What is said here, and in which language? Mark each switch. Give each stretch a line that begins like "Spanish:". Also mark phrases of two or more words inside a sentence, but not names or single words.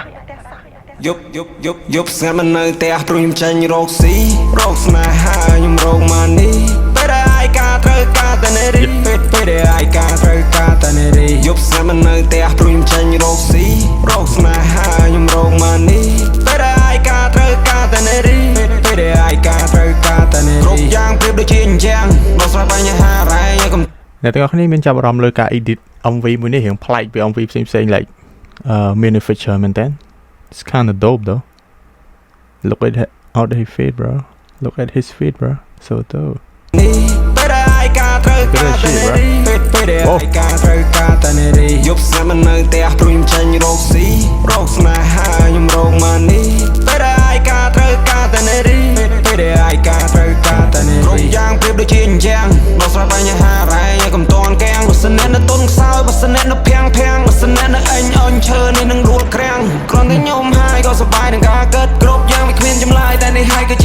Khmer: យប់ស្ងាត់មិននៅផ្ទះព្រោះខ្ញុំចាញ់រកស៊ីរកស្នេហាខ្ញុំរកម៉ានីពេលដែលអាយការត្រូវការតែនារីពេលដែលអាយការត្រូវការតែនារីយប់ស្ងាត់មិននៅផ្ទះព្រោះខ្ញុំចាញ់រកស៊ីរកស្នេហាខ្ញុំរកម៉ានីពេលដែលអាយការត្រូវការតែនារីពេលដែលអាយការត្រូវការតែនារីគ្រប់យ៉ាងប្រៀបដូចជាអញ្ចឹងដោះស្រាយបញ្ហារ៉ែខ្ញុំ អ្នកទាំងអស់គ្នាមានចាប់អារម្មណ៍លើការ edit MV មួយនេះរៀងប្លែកពី MV ផ្សេងៗ
English: like manufacture
Khmer: មែនតើ
English: It's kind of dope though. Look at how they feet, bro. Look at his feet, bro. So dope. Good shit, bro. Oh.
Khmer: យប់ស្ងាត់មិននៅផ្ទះព្រោះខ្ញុំចាញ់រកស៊ីរកស្នេហាខ្ញុំរកម៉ានីពេលដែលអាយការត្រូវការតែនារីពេលដែលអាយការត្រូវការតែនារីគ្រប់យ៉ាងប្រៀបដូចជាអញ្ចឹងដោះស្រាយបញ្ហារ៉ែកុំត ន់កាំងបើសិនអ្នកនៅទុនខ្សោយបើសិនអ្នកនៅភាំងបើសិនអ្នកនៅអញអន់ឈើនេះនឹងដួលក្រាំងគ្រាន់តែខ្ញុំហើយក៏សប្បាយនឹងការកើតគ្រប់យ៉ាងវាគ្មានចម្លើយតែនេះហើយគឺជា